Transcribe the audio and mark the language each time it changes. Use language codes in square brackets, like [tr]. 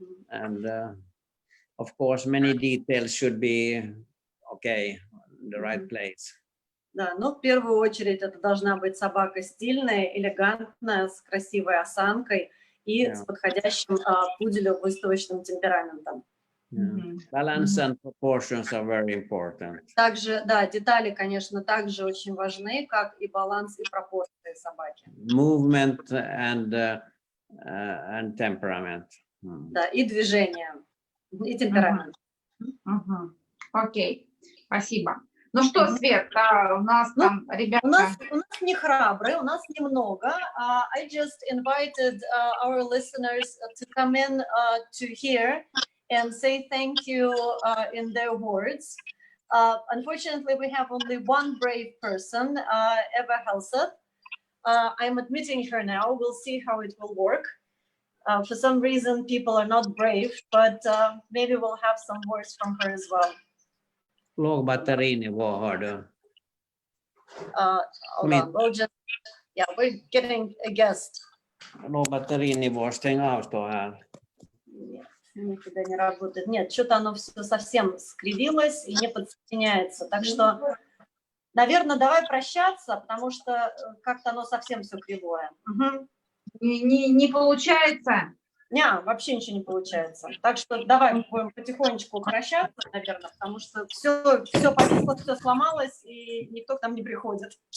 [en] And of course, many details should be okay, in the right place. [ru] Да, но в первую очередь это должна быть собака стильная, элегантная, с красивой осанкой и с подходящим пуделю выставочным темпераментом. [en] Balance and proportions are very important. [ru] Также, да, детали, конечно, также очень важны, как и баланс и пропорции собаки. [en] Movement and temperament. [ru] Да, и движение, и темперамент. Окей, спасибо. Ну что, Свет, у нас там ребята... У нас не храбрые, у нас немного. [en] I just invited our listeners to come in to here and say thank you in their words. Unfortunately, we have only one brave person, Eva Helseth. I'm admitting her now. We'll see how it will work. For some reason, people are not brave, but maybe we'll have some words from her as well. โลกแบตเตอรี่นี่ว่าฮอด Hold on. We'll just, yeah, we're getting a guest. โลกแบตเตอรี่นี่ว่า stäng av står här. [ru] Нет, никогда не работает. Нет, что-то оно все совсем скривилось и не подсоединяется. Так что, наверное, давай прощаться, потому что как-то оно совсем все кривое. Угу. Не получается. Не, вообще ничего не получается. Так что давай будем потихонечку прощаться, наверное, потому что все повисло, все сломалось, и никто к нам не приходит.